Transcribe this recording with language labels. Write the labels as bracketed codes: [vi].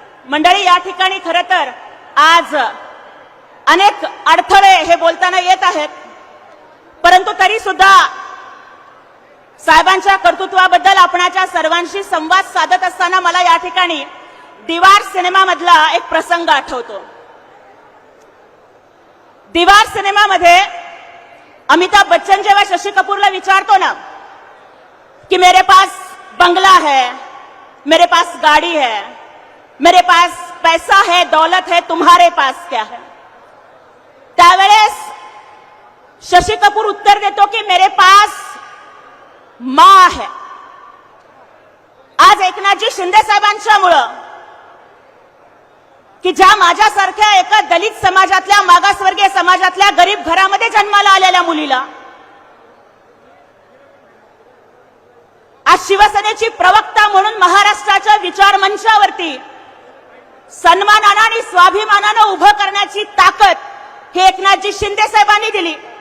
[mr] मंडळी, या ठिकाणी खरं तर आज अनेक अडथळे हे बोलताना येत आहेत, परंतु तरी सुद्धा साहेबांच्या कर्तृत्वाबद्दल आपणाच्या सर्वांशी संवाद साधत असताना मला या ठिकाणी दीवार सिनेमामधला एक प्रसंग आठवतो. दीवार सिनेमामध्ये अमिताभ बच्चन जेव्हा शशी कपूरला विचारतो ना कि [hi] मेरे पास बंगला है, मेरे पास गाड़ी है, मेरे पास पैसा है, दौलत है, तुम्हारे पास क्या है, [mr] त्यावेळेस शशी कपूर उत्तर देतो की [hi] मेरे पास मां है. [mr] आज एकनाथजी शिंदे साहेबांच्यामुळं की ज्या माझ्यासारख्या एका दलित समाजातल्या, मागासवर्गीय समाजातल्या गरीब घरामध्ये जन्माला आलेल्या मुलीला आज शिवसेनेची प्रवक्ता म्हणून महाराष्ट्राच्या विचार मंचावरती सन्मानानं आणि स्वाभिमानानं उभं करण्याची ताकद हे एकनाथजी शिंदे साहेबांनी दिली.